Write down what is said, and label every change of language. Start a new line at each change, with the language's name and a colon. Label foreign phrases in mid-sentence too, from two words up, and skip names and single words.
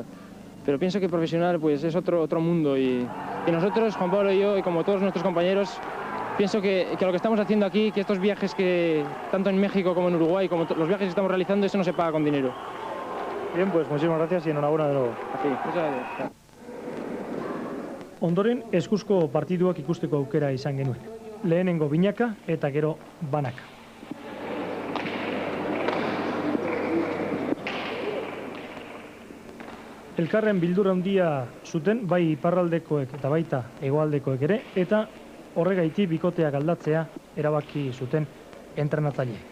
Spanish: Pero pienso que profesional pues es otro mundo y nosotros, Juan Pablo y yo, y como todos nuestros compañeros, pienso que lo que estamos haciendo aquí, que estos viajes que tanto en México como en Uruguay, como los viajes que estamos realizando, eso no se paga con dinero. Bien, pues muchísimas gracias y enhorabuena de nuevo. Así, muchas gracias.
Basque: Ondoren, eskuzko partiduak ikusteko aukera izan genuen. Lehenengo binaka eta gero banaka. Elkarren bildura handia zuten, bai iparraldekoek eta baita hegoaldekoek ere, eta horregaiti bikoteak aldatzea erabaki zuten entrenatzaileek.